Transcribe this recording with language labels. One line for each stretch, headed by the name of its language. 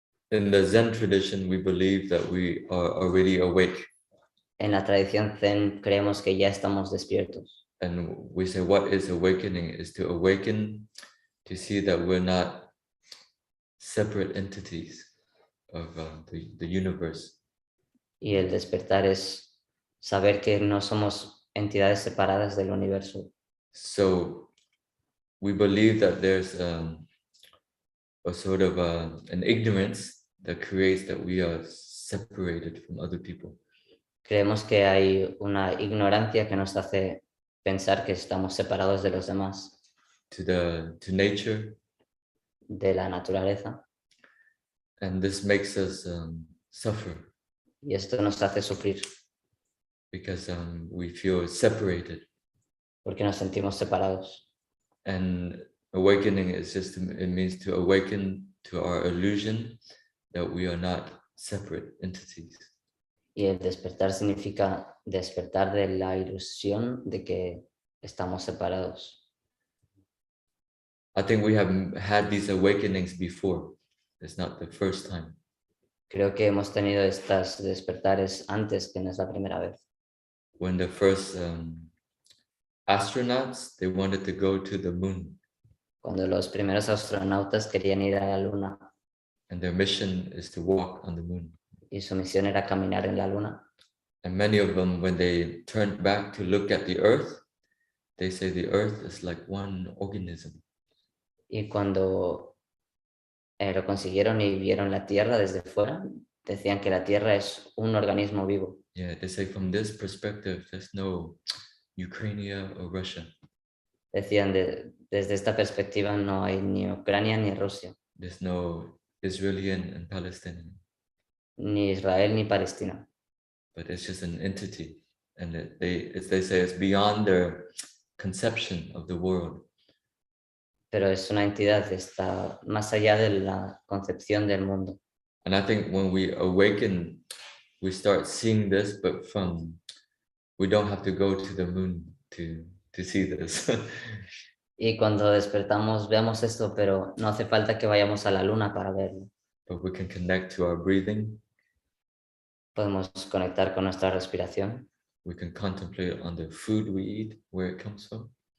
English: In the Zen tradition, we believe that we are already awake.
Spanish: En la tradición Zen creemos que ya estamos despiertos.
English: And we say what is awakening is to awaken, to see that we're not separate entities of the universe.
Spanish: Y el despertar es saber que no somos entidades separadas del universo.
English: So we believe that there's a sort of an ignorance that creates that we are separated from other people.
Spanish: Creemos que hay una ignorancia que nos hace pensar que estamos separados de los demás,
English: To nature,
Spanish: de la naturaleza,
English: and this makes us suffer
Spanish: y esto nos hace sufrir
English: because we feel separated.
Spanish: porque nos sentimos separados.
English: And awakening is just, it means to awaken to our illusion that we are not separate entities.
Spanish: Y el despertar significa despertar de la ilusión de que estamos separados.
English: I think we have had these awakenings before. It's not the first time.
Spanish: Creo que hemos tenido estas despertares antes, que no es la primera vez.
English: When the first astronauts, they wanted to go to the moon.
Spanish: Cuando los primeros astronautas querían ir a la luna
English: And their mission is to walk on the moon.
Spanish: y su misión era caminar en la luna.
English: And many of them, when they turned back to look at the earth, they say the earth is like one organism.
Spanish: Y cuando lo consiguieron y vieron la Tierra desde fuera, decían que la Tierra es un organismo vivo.
English: Yeah, they say from this perspective, there's no Ukraine or Russia.
Spanish: Decían, desde esta perspectiva no hay ni Ucrania ni Rusia,
English: There's no Israeli and Palestinian,
Spanish: ni Israel ni Palestina.
English: but it's just an entity. And they say it's beyond their conception of the world.
Spanish: Pero es una entidad, está más allá de la concepción del mundo.
English: And I think when we awaken, we start seeing this, but we don't have to go to the moon to to see this.
Spanish: Y cuando despertamos vemos esto, pero no hace falta que vayamos a la luna para verlo.
English: But we can connect to our breathing.
Spanish: Podemos conectar con nuestra respiración.
English: We can contemplate on the food we eat, where it comes from.